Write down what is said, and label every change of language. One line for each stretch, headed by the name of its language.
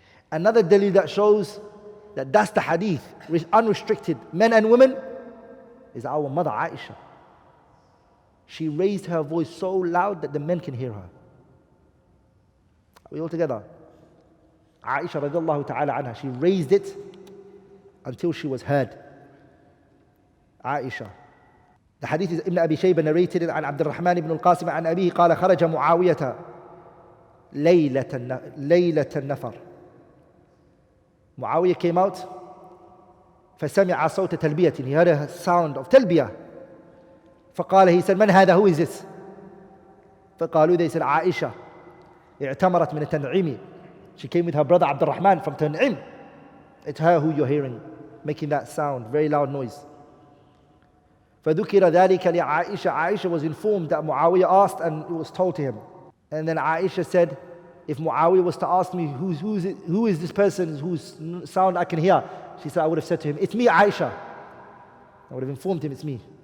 English: Another dalil that shows that that's the hadith, unrestricted, men and women, is our mother Aisha. She raised her voice so loud that the men can hear her. Are we all together? Aisha radiallahu ta'ala anha, she raised it until she was heard. Aisha. The hadith is Ibn Abi Shayba narrated
Arabic: عن عبد الرحمن بن القاسم عن أبيه قال خرج معاوية ليلة النفر. Muawiyah
English: came out
Arabic: فسمع صوت تلبية.
English: He heard a sound of تلبية.
Arabic: فقال,
English: he said,
Arabic: من هذا,
English: who is this?
Arabic: فقالوا,
English: they said,
Arabic: عائشة اعتمرت من التنعيم.
English: She came with her brother AbdulRahman from Tan'im. It's her who you're hearing making that sound, very loud noise.
Arabic: فذكر ذلك لعائشة.
English: Aisha was informed that Muawiyah asked, and it was told to him. And then Aisha said, if Muawiyah was to ask me who is this person whose sound I can hear, she said, I would have said to him, it's me, Aisha. I would have informed him it's me.